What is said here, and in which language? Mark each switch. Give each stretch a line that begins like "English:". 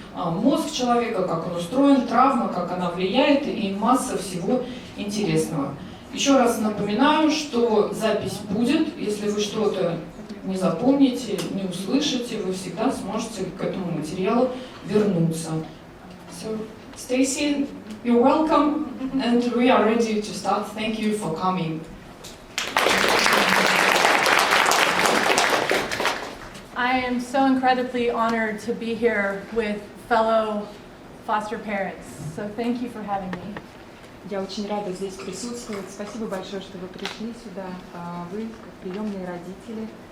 Russian: Мозг человека, как он устроен, травма, как она влияет и масса всего интересного. Еще раз напоминаю, что запись будет, если вы что-то не запомните, не услышите, вы всегда сможете к этому материалу вернуться.
English: So, Stacey, you're welcome, and we are ready to start. Thank you for coming. I am so incredibly honored to be here with fellow foster parents. So thank you for having me.
Russian: Я очень рада здесь присутствовать. Спасибо большое, что вы пришли сюда. Вы, как приемные родители.